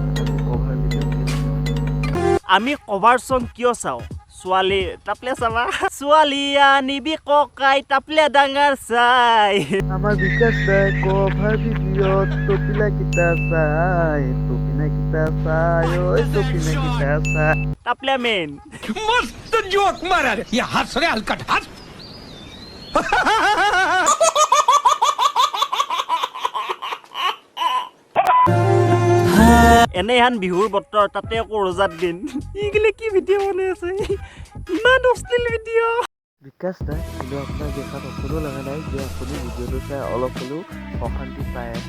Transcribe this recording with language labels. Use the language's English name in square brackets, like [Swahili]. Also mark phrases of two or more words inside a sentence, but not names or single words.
[Assamese] আমি কভাৰ চং কিয় চাওঁ? ছোৱালী টাপলে চাবা, ছোৱালী আনিবি ককাই টাপলে ডাঙৰ চাই। আমাৰ বিকাশ দাই কভাৰ ভিডিঅ'ত টপিনা কিটা চাই, টপিনা কিটা চাই, ঐ টপিনা কিটা চাই। টাপলে মেন [Hindi] मस्त जोक मारा रे, ये हंस रे हलकट हंस। [Assamese] এনে হান বিহুৰ বতৰ, তাতে আকৌ ৰজাত দিন, এইগিলে কি ভিডিঅ' বনাই আছে, ইমান অশ্লীল ভিডিঅ'। বিকাশ দা, কিন্তু আপোনাৰ দেখাত অকণো লগা নাই যে আপুনি ভিডিঅ'টো চাই অলপ হ'লেও অশান্তি পাই আছে।